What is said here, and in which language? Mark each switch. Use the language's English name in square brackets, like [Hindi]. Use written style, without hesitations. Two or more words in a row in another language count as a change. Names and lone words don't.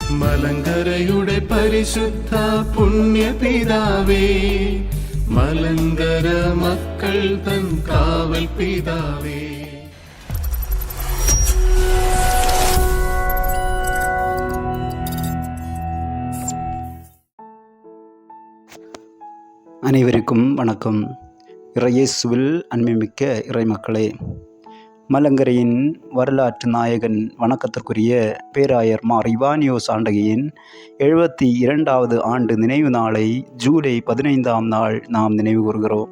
[Malayalam] മലങ്കരയുടെ പരിശുദ്ധ പുണ്യപിതാവേ, മലങ്കര മക്കൾ തൻ കാവൽ പിതാവേ. [Tamil] அனைவருக்கும் வணக்கம். இறையேசுவில் அன்பிமிக்க இறைமக்களே, மலங்கரையின் வரலாற்று நாயகன் வணக்கத்திற்குரிய பேராயர் மார் இவானியோஸ் ஆண்டகையின் 72வது ஆண்டு நினைவு நாளை ஜூலை 15ஆம் நாள் நாம் நினைவு கூறுகிறோம்.